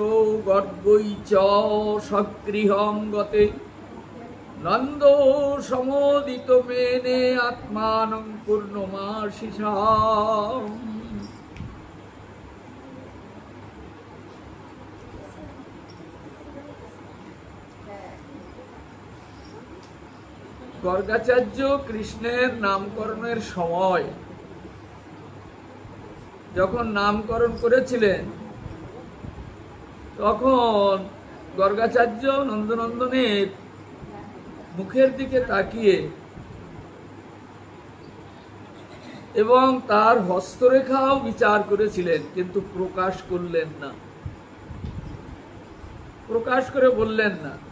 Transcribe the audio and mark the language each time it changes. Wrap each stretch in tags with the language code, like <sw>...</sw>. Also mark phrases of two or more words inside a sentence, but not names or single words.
<sa>गर्गै च सगृहं गते नन्दो समोदित मेने आत्मानं पूर्णमाशिषाम्।</sa> <bn>গর্গাচার্য কৃষ্ণের নামকরণের সময় যখন নামকরণ করেছিলেন তখন गर्गाचार्य নন্দনন্দনের মুখের দিকে তাকিয়ে এবং তার হস্তরেখাও বিচার করেছিলেন, কিন্তু প্রকাশ করলেন না, প্রকাশ করে বললেন না।</bn>